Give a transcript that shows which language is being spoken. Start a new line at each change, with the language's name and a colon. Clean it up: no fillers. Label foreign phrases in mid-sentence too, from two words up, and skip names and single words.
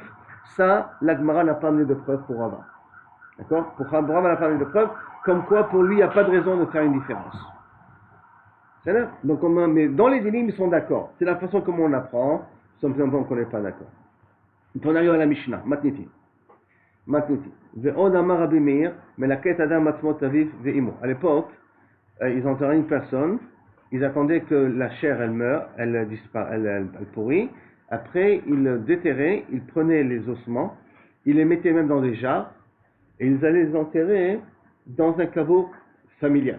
French: Ça, la Gemara n'a pas amené de preuve pour Rava. D'accord? Pour Rava n'a pas amené de preuve. Comme quoi pour lui il n'y a pas de raison de faire une différence. Donc, mais dans les dynimes, ils sont d'accord. C'est la façon comment on apprend, simplement qu'on n'est pas d'accord. On arrive à la Mishnah, Matniti.
Hebrew: ועוד אמר רבי מאיר, מלקט אדם עצמות אביו ואמו.
French: À l'époque, ils enterraient une personne, ils attendaient que la chair, elle meure, elle pourrit. Après, ils déterraient, ils prenaient les ossements, ils les mettaient même dans des jarres, et ils allaient les enterrer dans un caveau familial.